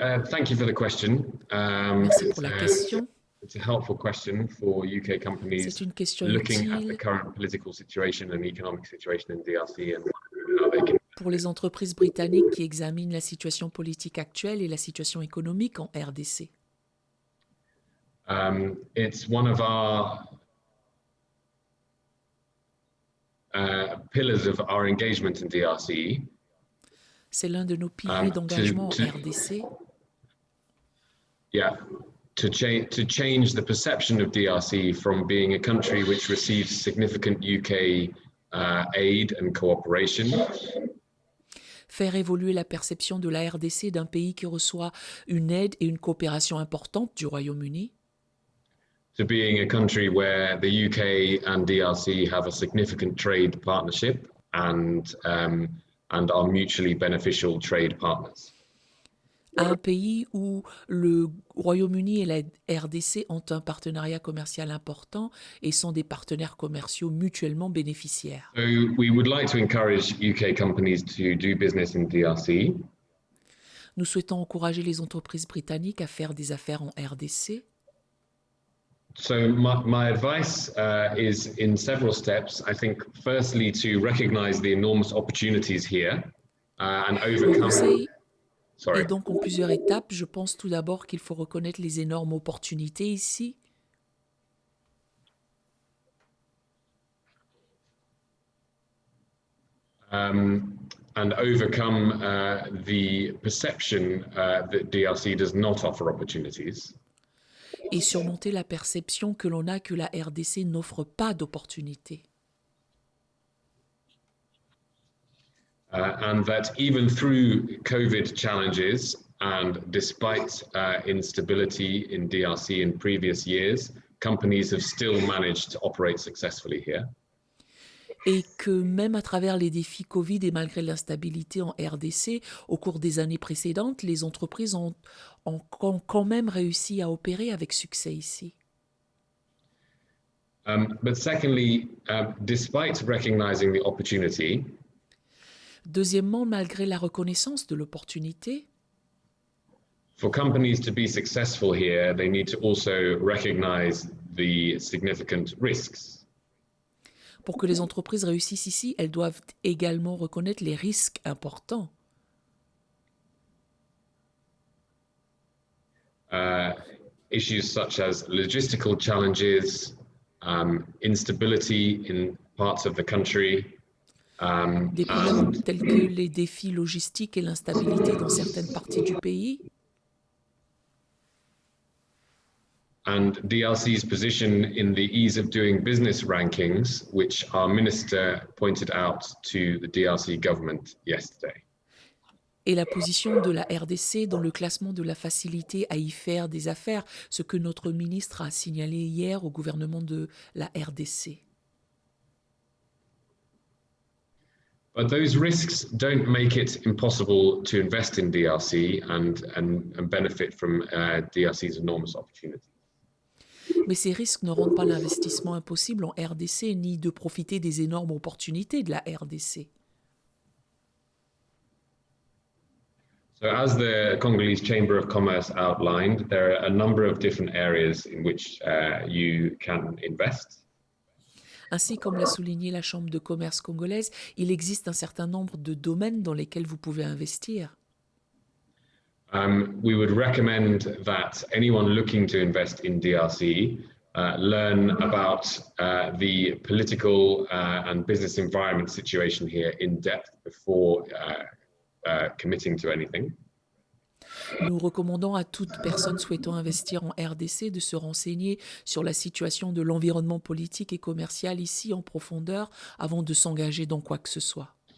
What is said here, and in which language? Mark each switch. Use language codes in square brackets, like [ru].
[en] Thank you for the question. [fr] Merci pour la question. [en] It's a helpful question for UK [fr] C'est [en] companies [fr] une question [en] looking at the [fr] utile [en] current political situation and economic situation in DRC and how they can. [fr] pour les entreprises britanniques qui examinent la situation politique actuelle et la situation économique en RDC. [en] It's one of our pillars of our engagement in DRC. [fr] C'est l'un de nos piliers d'engagement en [en] to- [fr] RDC [en] Yeah, to change the perception of DRC from being a country which receives significant UK aid and cooperation [fr] faire évoluer la perception de la RDC d'un pays qui reçoit une aide et une coopération importante du Royaume-Uni [en] to being a country where the UK and DRC have a significant trade partnership and are mutually beneficial trade partners. [fr] à un pays où le Royaume-Uni et la RDC ont un partenariat commercial important et sont des partenaires commerciaux mutuellement bénéficiaires. [en] So we would like to encourage UK companies to do business in DRC. [fr] Nous souhaitons encourager les entreprises britanniques à faire des affaires en RDC. [en] So my advice is in several steps. I think firstly to recognize the enormous opportunities here and [fr] Mon [en] overcome. [fr] conseil [en] Sorry. [fr] est donc en plusieurs étapes. Je pense tout d'abord qu'il faut reconnaître les énormes opportunités ici. [en] And overcome the perception that DRC does not offer opportunities. [fr] Et surmonter la perception que l'on a que la RDC n'offre pas d'opportunités. [en] And that even through COVID challenges and despite instability in DRC in previous years, companies have still managed to operate successfully here. [fr] Et que même à travers les défis Covid et malgré l'instabilité en RDC, au cours des années précédentes, les entreprises ont quand même réussi à opérer avec succès ici. [en] But secondly, despite recognizing the opportunity, [fr] Deuxièmement, malgré la reconnaissance de l'opportunité, [en] for companies to be successful here, they need to also recognize the significant risks. [fr] pour que les entreprises réussissent ici, elles doivent également reconnaître les risques importants. [en] Issues such as logistical challenges, instability in parts of the country, [fr] Des problèmes tels que les défis logistiques et l'instabilité dans certaines parties du pays, [en] and DRC's position in the ease of doing business rankings, which our minister pointed out to the DRC government yesterday. [fr] et la position de la RDC dans le classement de la facilité à y faire des affaires, ce que notre ministre a signalé hier au gouvernement de la RDC. [en] But those risks don't make it impossible to invest in DRC and benefit from DRC's enormous opportunities. [fr] Mais ces risques ne rendent pas l'investissement impossible en RDC ni de profiter des énormes opportunités de la RDC. [en] So as the Congolese Chamber of Commerce outlined, there are a number of different areas in which you can invest. [fr] Ainsi, comme l'a souligné la Chambre de commerce congolaise, il existe un certain nombre de domaines dans lesquels vous pouvez investir. [en] We would recommend that anyone looking to invest in DRC learn about the political and business environment situation here in depth before committing to anything. [fr] Nous recommandons à toute personne souhaitant investir en RDC de se renseigner sur la situation de l'environnement politique et commercial ici en profondeur avant de s'engager dans quoi que ce soit.